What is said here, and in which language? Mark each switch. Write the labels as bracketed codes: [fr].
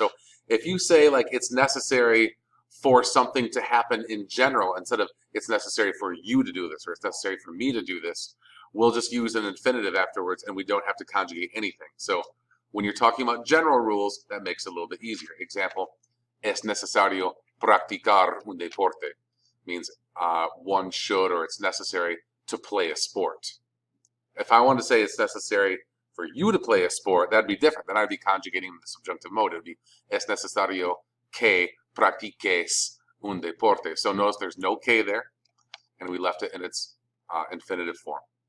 [en] So if you say like it's necessary for something to happen in general instead of it's necessary for you to do this or it's necessary for me to do this, we'll just use an infinitive afterwards and we don't have to conjugate anything. So when you're talking about general rules, that makes it a little bit easier. [es] Example, es necesario practicar un deporte. [en] Means one should or it's necessary to play a sport. If I want to say it's necessary for you to play a sport, that'd be different. Then I'd be conjugating the subjunctive mode. It would be [es] es necesario que practiques un deporte. [en] So notice there's no que there, and we left it in its infinitive form.